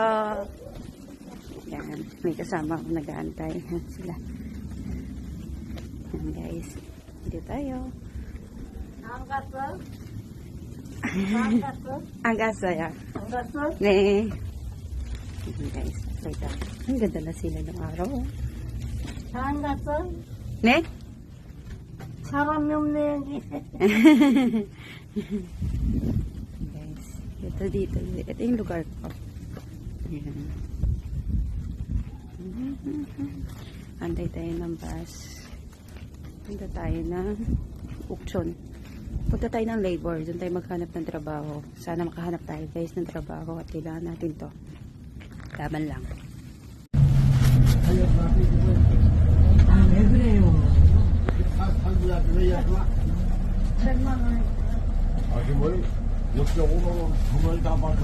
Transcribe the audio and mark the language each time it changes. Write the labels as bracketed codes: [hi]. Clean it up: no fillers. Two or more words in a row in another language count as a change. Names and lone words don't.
[tl] Yan, may kasama ako nag-aantay. Yan sila. Yan guys, dito tayo. Ang gasaya. Ne. Yan guys, apply tayo. Ang ganda na sila ng araw. [ko] 안 갔어? Ne? 사람이 없네 여기. [tl] Guys, dito. Ito yung lugar ko. Ayan. Antay tayo ng bus. Punta tayo ng Ukchon. Punta tayo ng labor. Doon tayo maghanap ng trabaho. Sana makahanap tayo guys ng trabaho at kailangan natin to. Laban lang. [ko] 왜 그래요? 아주머니 6.5만 원 주머니 다 받아.